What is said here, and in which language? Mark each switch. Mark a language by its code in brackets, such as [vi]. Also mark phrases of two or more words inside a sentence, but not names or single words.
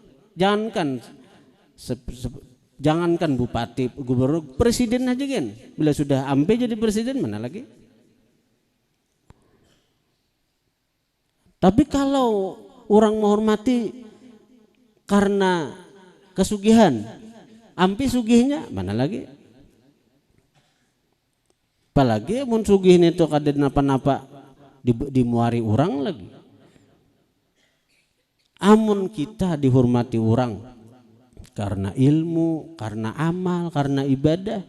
[bjn] Jangankan bupati, gubernur, presiden aja kan, bila sudah ampe jadi presiden mana lagi. [id] Tapi kalau orang menghormati karena kesugihan, [bjn] ampe sugihnya mana lagi. Apalagi mun sugih itu kada napa-napa dimuari orang lagi. Amun kita dihormati orang karena ilmu, karena amal, karena ibadah.